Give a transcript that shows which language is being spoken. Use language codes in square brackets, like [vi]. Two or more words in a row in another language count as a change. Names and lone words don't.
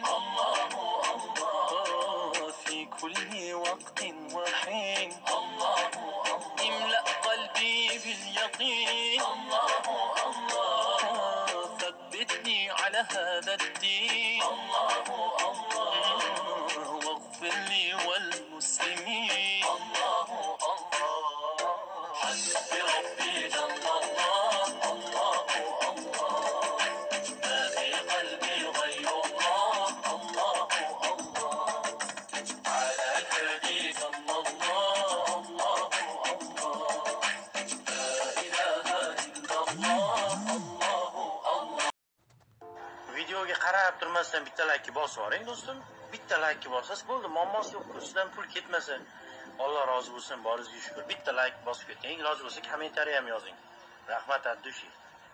[ar] الله الله، في كل وقت وحين، الله الله، املأ قلبي باليقين، الله الله، ثبتني على هذا الدين، الله الله، واغفر لي وللمسلمين، الله الله. حسبي ربي جل الله، الله الله، ما في قلبي غير الله، الله الله، على الهادي صلى الله، الله الله، لا إله إلا الله، الله الله. [uz] Videoga qarab turmasdan bitta like bosib yuboring do'stim. Bitta like borsangiz bo'ldi, muammosi yo'q. Sizdan pul ketmasa, Alloh rozi bo'lsin, boringizga shukr. Bitta like bosib keting, iloji bo'lsa kommentariy ham yozing. Rahmat, addushi.